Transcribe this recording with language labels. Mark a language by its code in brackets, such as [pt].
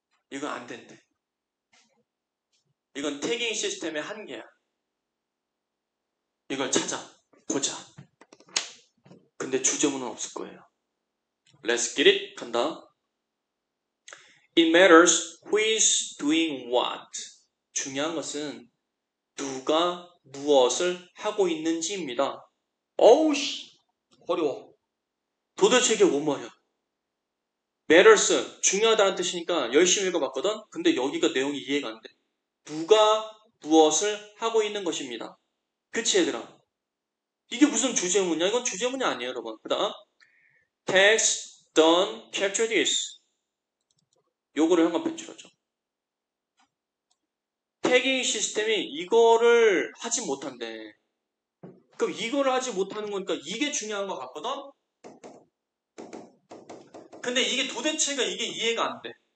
[ko] 이거 안 된대. 이건 태깅 시스템의 한계야. 이걸 찾아보자. 근데 주제문은 없을 거예요. [en] Let's get it. [ko] 간다. [en] It matters who is doing what. [ko] 중요한 것은 누가 무엇을 하고 있는지입니다. 어우씨 어려워. 도대체 이게 뭔 말이야? matters 중요하다는 뜻이니까 열심히 읽어봤거든. 근데 여기가 내용이 이해가 안 돼. 누가 무엇을 하고 있는 것입니다. 그치 얘들아? 이게 무슨 주제문이야? 이건 주제문이 아니에요 여러분. 그 다음 [en] text don't capture this. [ko] 요거를 현관 편집하죠. 태깅 시스템이 이거를 하지 못한대. 그럼 이거를 하지 못하는 거니까 이게 중요한 것 같거든? 근데 이게 도대체가 이게 이해가 안 돼.